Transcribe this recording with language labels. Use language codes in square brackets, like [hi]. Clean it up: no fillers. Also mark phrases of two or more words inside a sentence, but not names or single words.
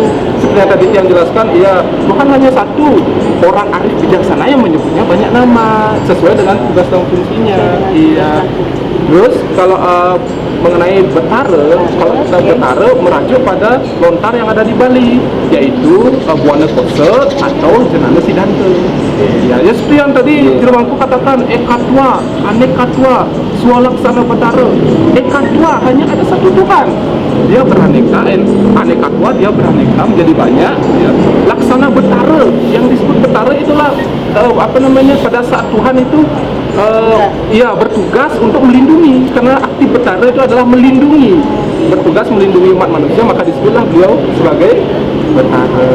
[id] Seperti yang tadi yang jelaskan, iya, Tuhan hanya satu. Orang arif bijaksana yang menyebutnya banyak nama sesuai dengan tugas dan fungsinya. Iya. Terus kalau mengenai Betara, kalau kita Betara merujuk pada lontar yang ada di Bali, yaitu Buana Kosa atau Jenana Sidanta. Ya, ya seperti yang tadi Jeromanku katakan, [sa] ekatwa, anekatwa, swalaksana betara. [id] Ekatwa hanya ada satu Tuhan. Dia beraneka, anekatwa dia beraneka menjadi banyak. Ya. Laksana betara, yang disebut betara itulah pada saat Tuhan itu ya bertugas untuk melindungi, karena arti betara itu adalah melindungi, bertugas melindungi umat manusia, maka disebutlah beliau sebagai betara.